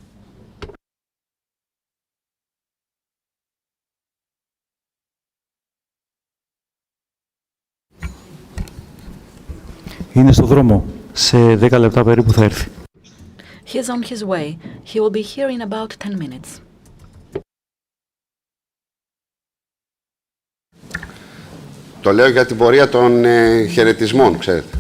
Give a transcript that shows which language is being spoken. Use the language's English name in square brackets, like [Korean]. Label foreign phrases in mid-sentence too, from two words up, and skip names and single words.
[Greek] Είναι στο δρόμο. Σε 10 λεπτά περίπου θα έρθει. [English] He's on his way. He will be here in about 10 minutes. [Greek] Το λέω για την πορεία των χαιρετισμών, ξέρετε.